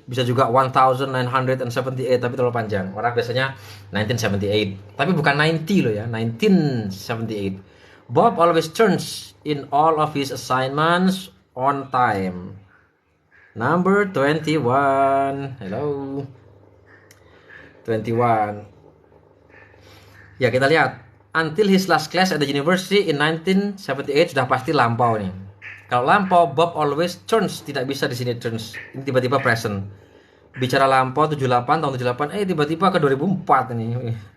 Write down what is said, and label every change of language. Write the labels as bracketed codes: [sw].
[id] Bisa juga 1978, tapi terlalu panjang. Orang biasanya 1978. Tapi bukan 90 loh ya, 1978. [en] Bob always turns in all of his assignments on time. Number 21. Hello. 21. [id] Ya, kita lihat. [en] Until his last class at the university in 1978 [id] sudah pasti lampau nih. Kalau lampau, [en] Bob always turns, [id] tidak bisa di sini turns. Ini tiba-tiba present. Bicara lampau 78 tahun 78, tiba-tiba ke 2004 ini.